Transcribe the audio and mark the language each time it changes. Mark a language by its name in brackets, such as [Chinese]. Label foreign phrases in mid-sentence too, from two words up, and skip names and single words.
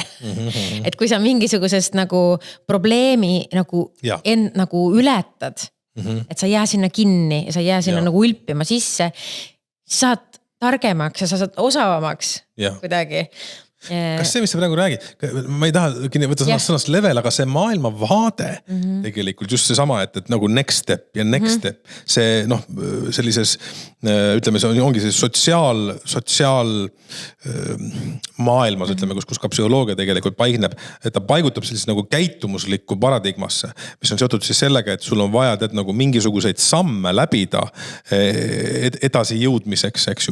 [Estonian] Et kui sa mingisugusest nagu probleemi nagu ületad, et sa jää sinna kinni ja sa jää sinna nagu ulpima sisse, saad targemaks ja sa saad osavamaks kuidagi. Kas see, mis sa praegu räägid, ma ei taha võtta sõnast level, aga see maailma vaade tegelikult just see sama, et nagu [English] next step [Estonian] ja [English] next step, [Estonian] see sellises, ütleme, see ongi see sotsiaal maailmas, ütleme, kus ka psühholoogia tegelikult paikneb, et ta paigutab sellist nagu käitumuslikku paradigmasse, mis on seotud siis sellega, et sul on vaja tead nagu mingisuguseid samme läbida edasi jõudmiseks, eks ju.